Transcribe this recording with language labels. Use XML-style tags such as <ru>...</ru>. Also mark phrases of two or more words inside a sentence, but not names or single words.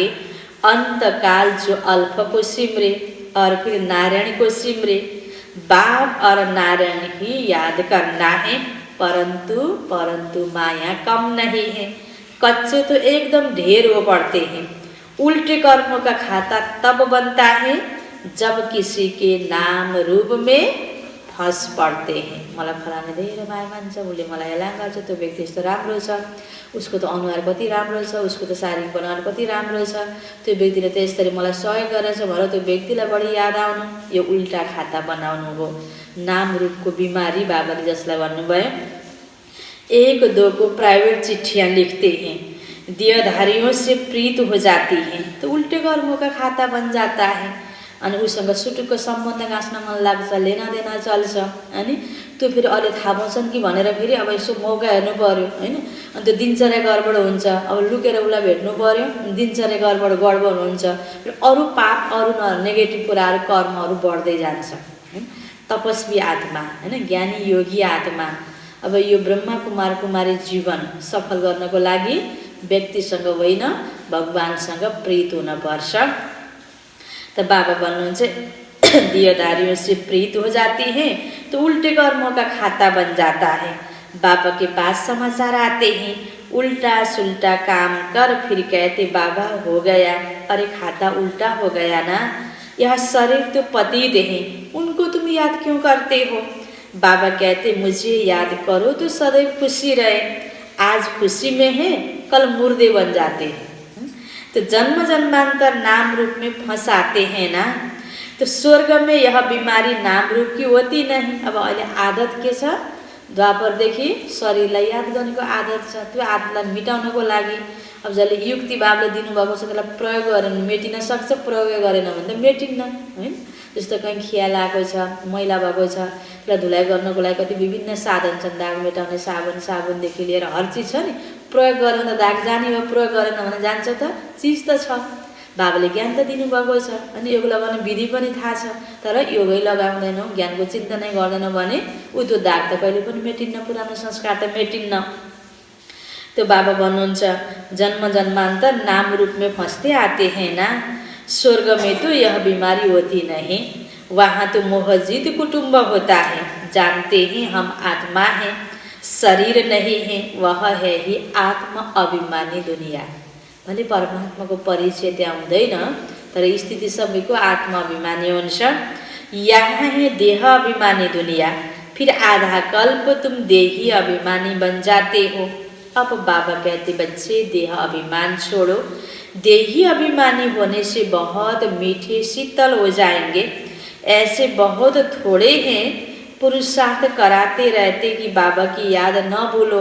<hi>अंतकाल जो अल्फ को सिमरे और फिर नारायण को सिमरे, बाप और नारायण ही याद करना है, परंतु माया कम नहीं है। कच्चे तो एकदम ढेर हो पड़ते हैं। उल्टे कर्मों का खाता तब बनता है जब किसी के नाम रूप में फंस पड़ते हैं।</hi> <ne>मलाई फलाने धेरै माया मान्छ, उसले मलाई हेला गर्छ, त्यो व्यक्ति यस्तो राम्रो छ, उसको त अनुहार कति राम्रो छ, उसको त शारीरिक बनावट कति राम्रो छ, त्यो व्यक्तिले त यसरी मलाई सहयोग गरेछ भनेर त्यो व्यक्तिलाई बढी याद आउनु, यो उल्टा खाता बनाउनु हो। नाम रूपको बिमारी बाबाले जसलाई भन्नुभयो।</ne> <hi>एक दो को प्राइवेट चिट्ठियाँ लिखते हैं, देहधारियों से प्रीत हो जाती है, तो उल्टे कर्मों का खाता बन जाता है।</hi> <ne>अनि उसँग सुटुक्क सम्बन्ध गाँच्न मन लाग्छ, लेना देना चल्छ, अनि त्यो फेरि अहिले थाहा पाउँछन् कि भनेर फेरि अब यसो मौका हेर्नु पर्यो होइन। अनि त्यो दिनचर्या गडबड हुन्छ, अब लुकेर उसलाई भेट्नु पर्यो, दिनचर्या गडबड हुन्छ, अरू पाप अरू नेगेटिभ कुराहरू कर्महरू बढ्दै जान्छ होइन। तपस्वी आत्मा होइन, ज्ञानी योगी आत्मा अब यो ब्रह्मा कुमार कुमारी जीवन सफल गर्नको लागि व्यक्तिसँग होइन भगवानसँग प्रीत हुनुपर्छ।</ne> <hi>तो बाबा भन्नुहुन्छ देहधारियों से प्रीत हो जाती है तो उल्टे कर्मों का खाता बन जाता है। बाबा के पास समाचार आते हैं, उल्टा सुल्टा काम कर फिर कहते बाबा हो गया, अरे खाता उल्टा हो गया ना। यह शरीर तो पतित है, उनको तुम याद क्यों करते हो। बाबा कहते मुझे याद करो तो सदैव खुशी रहे, आज खुशी में है कल मुर्दे बन जाते हैं। तो जन्म जन्मांतर नाम रूप में फंसाते हैं ना। तो स्वर्ग में यह बीमारी नाम रूप की होती नहीं।</hi> <ne>अब अहिले आदत के छ, द्वापरदेखि शरीरलाई याद गर्नेको आदत छ, त्यो आदतलाई मिटाउनको लागि अब जसले युक्ति बाबले दिनुभएको छ त्यसलाई प्रयोग गरेन मेटिन सक्छ, प्रयोग गरेन भने त मेटिन्न हैन। जस्तो कहीँ खियाल आएको छ, मैला भएको छ, त्यसलाई धुलाइ गर्नको लागि कति विभिन्न साधन छन्, दाग मेटाउने साबुनदेखि लिएर हर चिज छ नि। प्रयोग गरेन त दाग जाने हो, प्रयोग गरेन भने जान्छ त, चिज त छ। बाबाले ज्ञान त दिनुभएको छ अनि योग लगाउने विधि पनि थाहा छ, तर योगै लगाउँदैनौँ, ज्ञानको चिन्तनै गर्दैनौँ भने ऊ त्यो दाग त कहिले पनि मेटिन्न, पुरानो संस्कार त मेटिन्न।</ne> <hi>तो बाबा भन्नुहुन्छ जन्म जन्मांतर नाम रूप में फंसते आते हैं ना। स्वर्ग में तो यह बीमारी होती नहीं, वहाँ तो मोहजिद कुटुंब होता है। जानते हैं हम आत्मा हैं, शरीर नहीं है, वह है ही आत्म अभिमानी दुनिया।</hi> <ne>भले परमात्मा को परिचय त्यहाँ हुँदैन, तर स्थिति सबैको आत्म अभिमानी हुन्छ।</ne> <hi>यहाँ है देह अभिमानी दुनिया, फिर आधा कल्प तुम देही अभिमानी बन जाते हो। अब बाबा कहते बच्चे देह अभिमान छोड़ो, देही अभिमानी होने से बहुत मीठे शीतल हो जाएंगे। ऐसे बहुत थोड़े हैं पुरुषार्थ कराते रहते कि बाबा की याद न भूलो।</hi>